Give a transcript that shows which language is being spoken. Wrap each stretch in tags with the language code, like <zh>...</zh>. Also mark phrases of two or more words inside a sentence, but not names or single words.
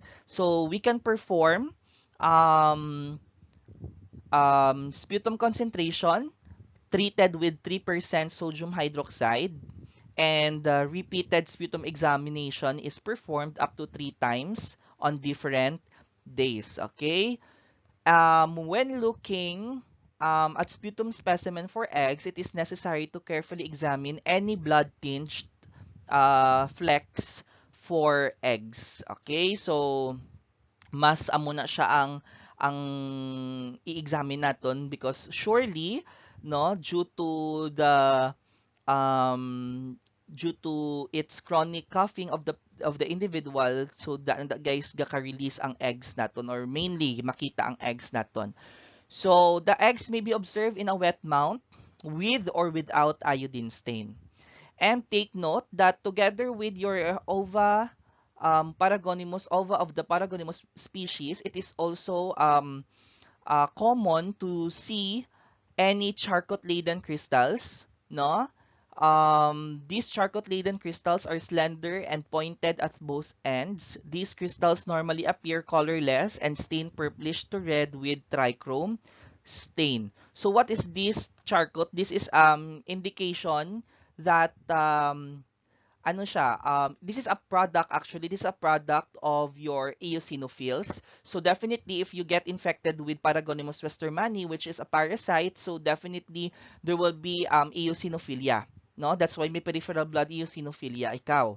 <en>So we can perform um, sputum concentration treated with 3% sodium hydroxide, and repeated sputum examination is performed up to 3 times on different days. Okay? When looking at sputum specimen for eggs, it is necessary to carefully examine any blood-tinged flecks for eggs. Okay? So,</en> <hil>mas amo na siya ang i-examine naton</hil> <en>because surely no um due to its chronic coughing of the individual, so that guys</en> <hil>gaka-release ang eggs naton</hil> <en>or mainly</en> <hil>makita ang eggs naton.</hil> <en>So the eggs may be observed in a wet mount with or without iodine stain. And take note that together with your ova of the Paragonimus species, it is also common to see any charcoal-laden crystals, no? These charcoal-laden crystals are slender and pointed at both ends. These crystals normally appear colorless and stain purplish to red with trichrome stain. So what is this charcoal? This is indication that</en> <hil>ano siya,</hil> <en>this is a product actually, this is a product of your eosinophils. So definitely if you get infected with Paragonimus westermani, which is a parasite, so definitely there will be eosinophilia. No? That's why may peripheral blood eosinophilia ikaw.</en>